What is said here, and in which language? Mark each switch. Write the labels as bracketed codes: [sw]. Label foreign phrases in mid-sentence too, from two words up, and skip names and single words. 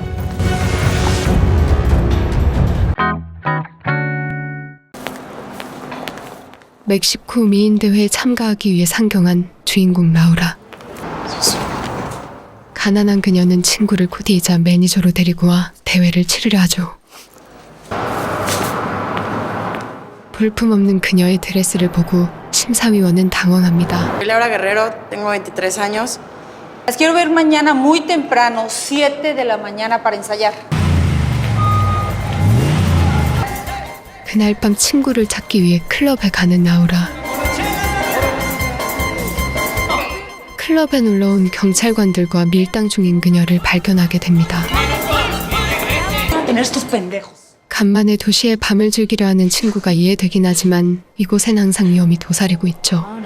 [ko] 멕시코 미인대회에 참가하기 위해 상경한 주인공 라우라. 가난한 그녀는 친구를 코디이자 매니저로 데리고 와 대회를 치르려 하죠. 볼품없는 그녀의 드레스를 보고 심사위원은 당황합니다. [es] Laura Guerrero, tengo 23 años. Las quiero ver mañana muy temprano, 7 de la mañana para ensayar. [ko] 그날 밤 친구를 찾기 위해 클럽에 가는 라우라. 클럽에 놀러온 경찰관들과 밀당 중인 그녀를 발견하게 됩니다. 간만에 도시의 밤을 즐기려 하는 친구가 이해되긴 하지만 이곳엔 항상 위험이 도사리고 있죠.